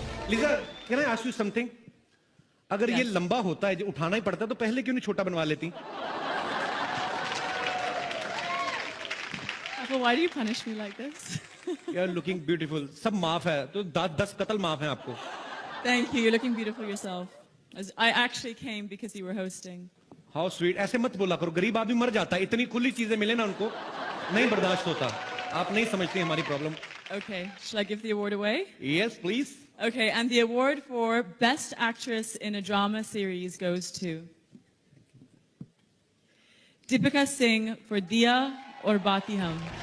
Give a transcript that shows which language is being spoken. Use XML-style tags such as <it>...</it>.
<hi>Lisa,</hi> <en>Can I ask you something?</en> <hi>अगर ये लंबा होता है, जो उठाना ही पड़ता है, तो पहले क्यों नहीं छोटा बनवा लेती?</hi> <en>Well, why do you punish me like this? You are looking beautiful.</en> <hi>सब माफ है, तो 10 कत्ल माफ है आपको।</hi> <en>Thank you. You're looking beautiful yourself. I actually came because you were hosting. How sweet.</en> <hi>ऐसे मत बोला करो, गरीब आदमी मर जाता है। इतनी खुली चीजें मिले ना उनको, नहीं बर्दाश्त होता। आप नहीं समझती हमारी problem.</hi> <en>Okay, shall I give the award away? Yes, please. Okay, and the award for Best Actress in a Drama Series goes to Deepika Singh for Diya Aur Baati Hum.</en>